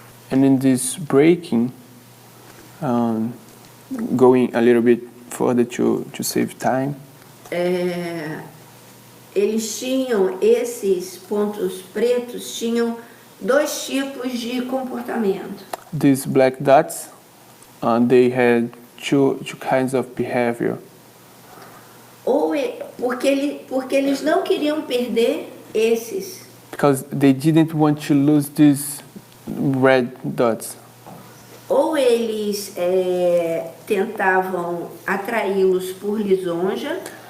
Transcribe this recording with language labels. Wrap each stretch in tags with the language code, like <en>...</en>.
<en>And in this breaking, going a little bit further to save time,</en> <pt>eles tinham, esses pontos pretos tinham dois tipos de comportamento.</pt> <en>these black dots, they had two kinds of behavior.</en> <pt>Porque eles não queriam perder esses.</pt> <en>Because they didn't want to lose these red dots.</en> <pt>Ou eles tentavam atraí-los por lisonja,</pt>